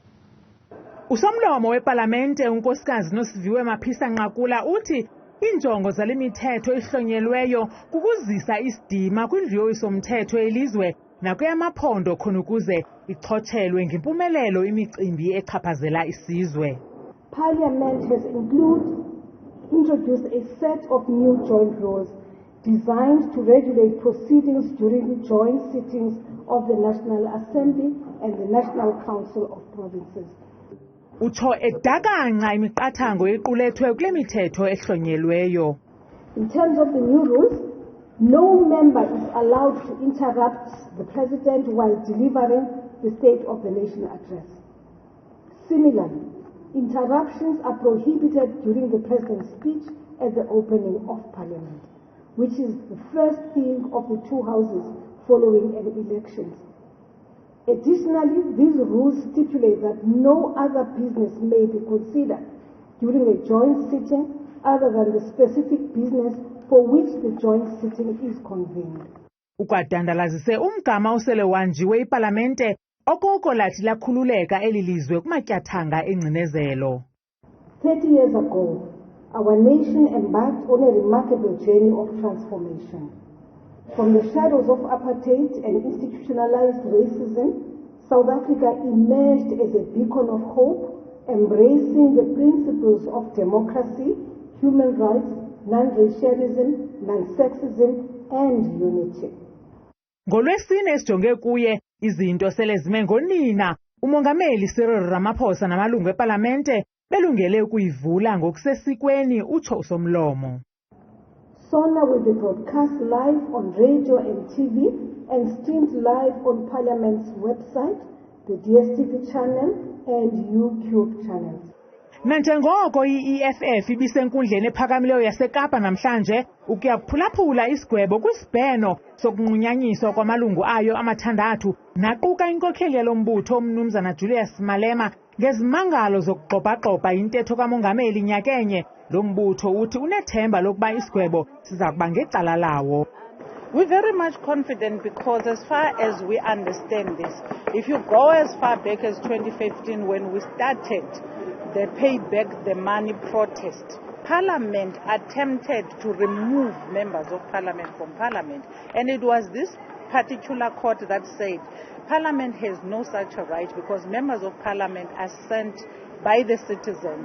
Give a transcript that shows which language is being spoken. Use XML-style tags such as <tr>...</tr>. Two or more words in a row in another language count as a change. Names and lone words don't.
<xh>Usomlomo wePalamente unkosikazi Nosiviwe Maphisa Nqakula uthi injongo zale mithetho ihlonyelweyo kukuzisa isidima kwindlu yowiso-mthetho elizwe nakweyamaphondo khona ukuze ichotshelwe ngempumelelo imicimbi echaphazela isizwe.</xh> <en>Parliament has introduced a set of new joint laws designed to regulate proceedings during the joint sittings of the National Assembly and the National Council of Provinces.</en> <xh>Utsho edakanqa imiqathango equlethwe kule mithetho ehlonyelweyo.</xh> <en>In terms of the new rules, no member is allowed to interrupt the President while delivering the State of the Nation address. Similarly, interruptions are prohibited during the President's speech at the opening of Parliament, which is the first thing of the two houses following an election. Additionally, these rules stipulate that no other business may be considered during a joint sitting other than the specific business for which the joint sitting is convened.</en> <xh>Ukwadandalazise umgama usele wanjiwe iPalamente okoko lathi lakhululeka elilizwe kumatyathanga engcinezelo.</xh> <en>30 years ago, our nation embarked on a remarkable journey of transformation. From the shadows of apartheid and institutionalized racism, South Africa emerged as a beacon of hope, embracing the principles of democracy, human rights, non-racialism, non-sexism, and unity.</en> <xh>NgoLwesine esijonge kuye Izinto sele zime ngonina. Umongameli Cyril Ramaphosa namalungu ePalamente belungele ukuyivula ngokusesikweni, utsho usomlomo.</xh> <en>SONA will be broadcast live on radio and TV and streamed live on Parliament's website, the DSTV channel and YouTube channels.</en> <xh>Nanjengoko i-EFF ibisenkundleni ephakamileyo yaseKapa namhlanje ukuya kuphulaphula isigwebo kwisibheno sokunqunyanyiswa kwamalungu ayo amathandathu naquka inkokheli yalombutho umnumzana Julius Malema ngezimangalo zokugxobhagxobha intetho kamongameli nyakenye. Lo mbutho uthi unethemba lokuba isigwebo siza kuba ngecala lawo.</xh> <en>We're very much confident because as far as we understand this, if you go as far back as 2015 when we started the pay back the money protest, Parliament attempted to remove members of Parliament from Parliament, and it was this particular court that said Parliament has no such a right because members of Parliament are sent by the citizens.</en>